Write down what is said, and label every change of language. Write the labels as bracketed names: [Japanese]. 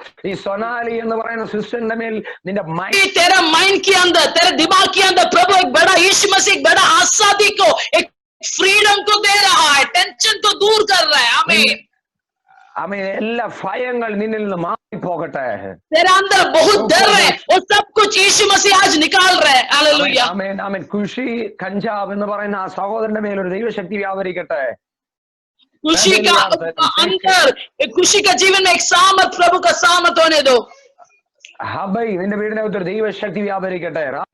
[Malayalam] ഈ സൊനാലി എന്ന് പറയുന്ന സിസ്റ്ററിന്റെ മേൽ നിന്റെ [Hindi] तेरा माइंड के अंदर, तेरे दिमाग के अंदर प्रभु एक बड़ा यीशु मसीह एक बड़ा आजादी को, एक फ्रीडम को दे रहा है, टेंशन को दूर कर रहा है। आमीन। [Malayalam] എല്ലാ ഭയങ്ങൾ നിന്നിൽ നിന്ന് മാറിപ്പോകട്ടെ. [Hindi] तेरे अंदर बहुत डर है, वो सब कुछ यीशु मसीह आज निकाल रहा है। हालेलुया। [Malayalam] ആമേൻ ആമേൻ. ഖുഷി കഞ്ചാവ് എന്ന് പറയുന്ന ആ സഹോദരന്റെ മേൽ ഒരു ദൈവശക്തി വ്യാപരിക്കട്ടെ. [Hindi] खुशी का अंदर, खुशी का जीवन में एक सामर्थ, प्रभु का सामर्थ होने दो। [Malayalam] ഹബൈ നിന്റെ വീടിനകത്ത് ഒരു ദൈവശക്തി വ്യാപരിക്കട്ടെ.